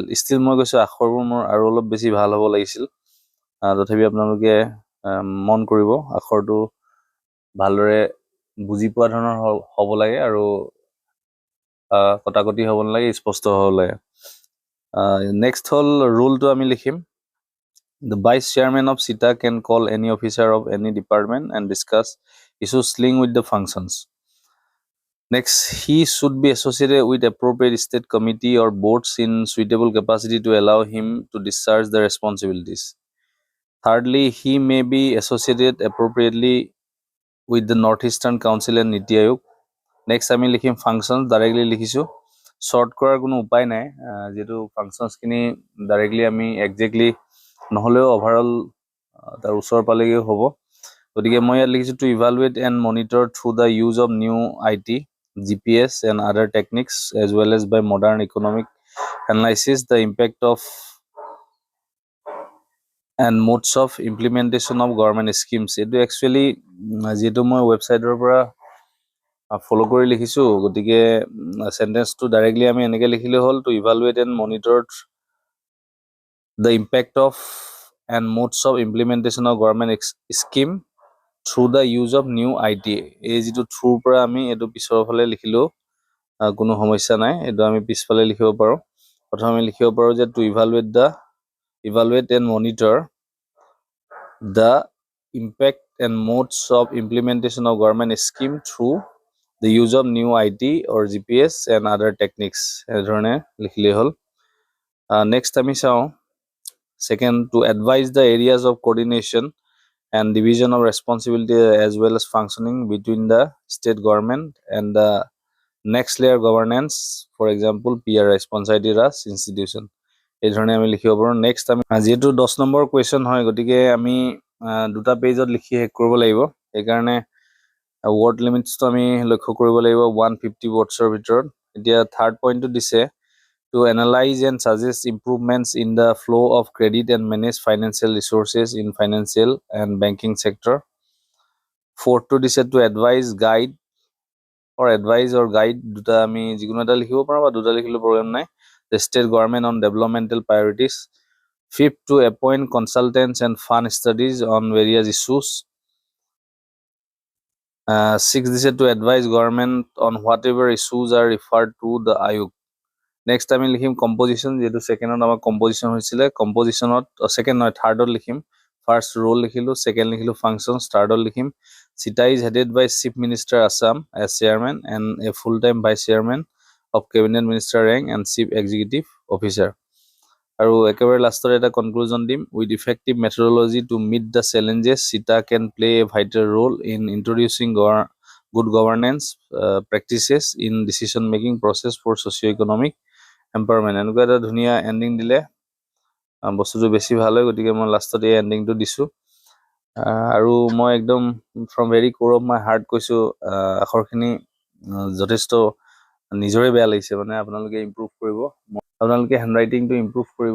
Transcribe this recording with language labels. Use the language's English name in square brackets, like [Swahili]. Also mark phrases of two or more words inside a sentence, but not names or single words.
[Assamese] ষ্টিল মই কৈছোঁ আখৰবোৰ মোৰ আৰু অলপ বেছি ভাল হ'ব লাগিছিল, তথাপি আপোনালোকে মন কৰিব, আখৰটো ভালদৰে বুজি পোৱা ধৰণৰ হ'ব লাগে, আৰু কটাকটি হ'ব নালাগে, স্পষ্ট হ'ব লাগে। নেক্সট হ'ল ৰুলটো আমি লিখিম। [English] The vice chairman of CITA can call any officer of any department and discuss issues linked with the functions. Next, he should be associated with appropriate state committee or boards in suitable capacity to allow him to discharge the responsibilities. Thirdly, he may be associated appropriately with the Northeastern Council and Niti Aayog. Next, [Assamese] আমি লিখিম functions, ডাইৰেক্টলি লিখিছোঁ। শ্বৰ্ট কৰাৰ কোনো উপায় নাই, যিহেতু ফাংচনছখিনি ডাইৰেক্টলি আমি একজেক্টলি নহ'লেও অভাৰঅল তাৰ ওচৰ পালেগৈ হ'ব। গতিকে মই ইয়াত লিখিছোঁ, [English] to evaluate and monitor through the use of new IT, GPS and other techniques as well as by modern economic analysis the impact of and modes of implementation of government schemes. [Assamese] এইটো একচুৱেলি যিহেতু মই ৱেবছাইটৰ পৰা ফ'ল' কৰি লিখিছোঁ, গতিকে চেণ্টেন্সটো ডাইৰেক্টলি আমি এনেকৈ লিখিলে হ'ল, [English] to evaluate and monitor the impact of and modes of implementation of government scheme through the use of new IT. [Assamese] এই যিটো থ্ৰুৰ পৰা আমি এইটো পিছৰ ফালে লিখিলেও কোনো সমস্যা নাই, এইটো আমি পিছফালে লিখিব পাৰোঁ। প্ৰথমে আমি লিখিব পাৰোঁ যে [English] to evaluate and monitor the impact and modes of implementation of government scheme through the use of new IT or GPS and other techniques, [Assamese] এনেধৰণে লিখিলেই হ'ল। নেক্সট আমি চাওঁ, [English] second, to advise the areas of coordination and division of responsibility as well as functioning between the state government and the next layer governance, for example PRS, Panchayati Raj institution, [Assamese] এই ধৰণে আমি লিখিব পাৰোঁ। নেক্সট আমি যিহেতু 10 নম্বৰ কুৱেশ্যন হয়, গতিকে আমি দুটা পেজত লিখি শেষ কৰিব লাগিব। সেইকাৰণে ৱৰ্ড লিমিটছটো আমি লক্ষ্য কৰিব লাগিব 150 ৱৰ্ডছৰ ভিতৰত। এতিয়া থাৰ্ড পইণ্টটো দিছে, [English] to analyze and suggest improvements in the flow of credit and manage financial resources in financial and banking sector. Fourth to this, to advise or guide [Assamese] দুটা আমি যিকোনো এটা লিখিব পাৰোঁ বা দুটা লিখিলেও প্ৰব্লেম নাই, [English] the state government on developmental priorities. Fifth, to appoint consultants and fund studies on various issues. Sixth, this is to advise government on whatever issues are referred to the Ayog. [Assamese] নেক্সট আমি লিখিম কম্পজিশ্যন, যিহেতু ছেকেণ্ডত আমাৰ কম্পজিশ্যন হৈছিলে, কম্পজিশ্যনত ছেকেণ্ড নহয় থাৰ্ডত লিখিম। [English] first role [Assamese] লিখিলোঁ, ছেকেণ্ড লিখিলোঁ ফাংচনছ, থাৰ্ডত লিখিম [English] CITA is headed by Chief Minister Assam as chairman and a full time vice chairman of Cabinet Minister rank and Chief Executive Officer. [Assamese] আৰু একেবাৰে লাষ্টৰ এটা কনক্লুজন দিম, [English] with effective methodology to meet the challenges, CITA can play a vital role in introducing good governance practices in decision making process for socio-economic empowerment. [Assamese] এনেকুৱা এটা ধুনীয়া এণ্ডিং দিলে বস্তুটো বেছি ভাল হয়, গতিকে মই লাষ্টত এই এণ্ডিংটো দিছোঁ। আৰু মই একদম [English] from very core of my heart [Assamese] কৈছোঁ, আখৰখিনি যথেষ্ট নিজৰে বেয়া লাগিছে, মানে আপোনালোকে ইম্প্ৰুভ কৰিব, আপোনালোকে হেণ্ডৰাইটিংটো ইম্প্ৰুভ কৰিব।